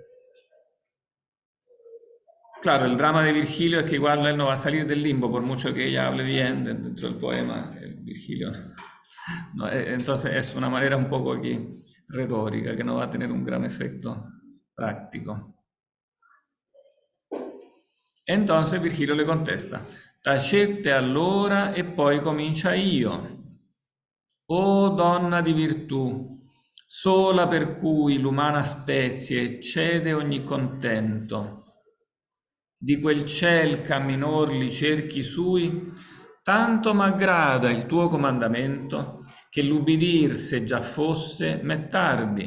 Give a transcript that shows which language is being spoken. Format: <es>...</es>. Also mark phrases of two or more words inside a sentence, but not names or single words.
<es>Claro, el drama de Virgilio es que igual él no va a salir del limbo, por mucho que ella hable bien dentro del poema, Virgilio. No, entonces es una manera un poco aquí retórica, que no va a tener un gran efecto práctico. Entonces Virgilio le contesta:</es> <it>tacette allora e poi comincia io. O donna di virtù, sola per cui l'umana spezie eccede ogni contento. Di quel ciel camminor li cerchi sui, tanto m'aggrada il tuo comandamento, che l'ubbidir se già fosse m'è tardi.</it>